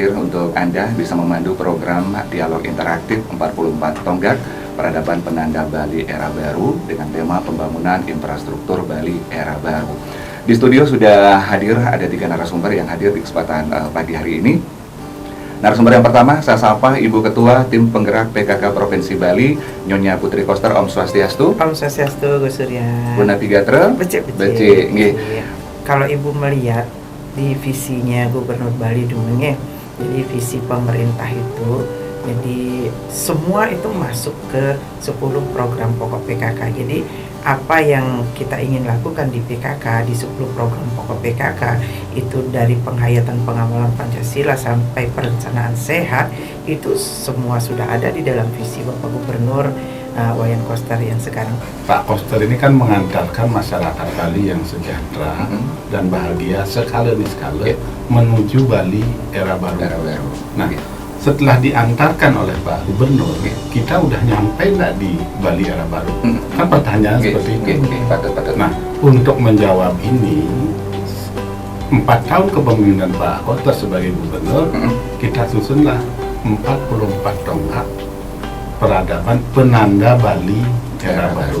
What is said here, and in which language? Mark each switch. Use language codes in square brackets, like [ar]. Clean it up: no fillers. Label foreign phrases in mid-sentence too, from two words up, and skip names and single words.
[id] untuk Anda bisa memandu program dialog interaktif 44 Tonggak Peradaban Penanda Bali Era Baru dengan tema pembangunan infrastruktur Bali Era Baru. Di studio sudah hadir, ada 3 narasumber yang hadir di kesempatan pagi hari ini. Narasumber yang pertama, saya sapa Ibu Ketua Tim Penggerak PKK Provinsi Bali, Nyonya Putri Koster. [ban] Om Swastiastu. Om Swastiastu, Gus Surya. [id] Bu Navigatra. Becik. Kalau Ibu melihat di visinya Gubernur Bali dulu jadi visi pemerintah itu, jadi semua itu masuk ke 10 program pokok PKK. Jadi apa yang kita ingin lakukan di PKK, di 10 program pokok PKK itu dari penghayatan pengawalan Pancasila sampai perencanaan sehat, itu semua sudah ada di dalam visi Bapak Gubernur Wayan Koster yang sekarang. Pak Koster ini kan mengantarkan masyarakat Bali yang sejahtera dan bahagia sekala demi sekala menuju Bali Era Baru. Nah, setelah diantarkan oleh Pak Gubernur, kita udah nyampe nggak di Bali Era Baru? Kan pertanyaan seperti itu. Nah, untuk menjawab ini, 4 tahun kepemimpinan Pak Koster sebagai Gubernur, kita susunlah 44 tonggak peradaban penanda Bali Era Baru.